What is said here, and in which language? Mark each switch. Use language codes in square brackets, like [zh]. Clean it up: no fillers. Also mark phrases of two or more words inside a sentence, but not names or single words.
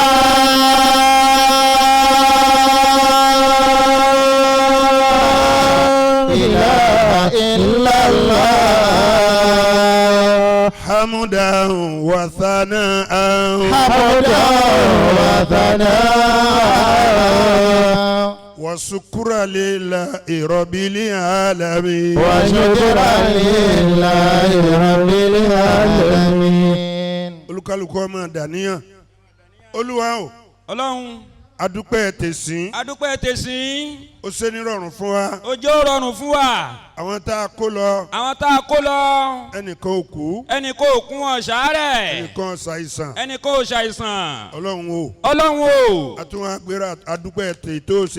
[ar] إلا الله حمدا وثناء حمدا وثناء وشكرا لله رب العالمين وشكرا لله رب العالمين [yo] olúkálùkù ọmọ dàníyàn Olúwa o Ọlọ́run adúpẹ́ tẹ̀sín ó ṣe ní rọrùn fún wa ó jẹ́ rọrùn fún wa àwọn tá a kó lọ ẹnìkan ò kú wọn ṣàárẹ̀ ẹnìkan ò ṣàìsàn Ọlọ́run o àtúnwá gbéra adúpẹ́ tè tó ṣe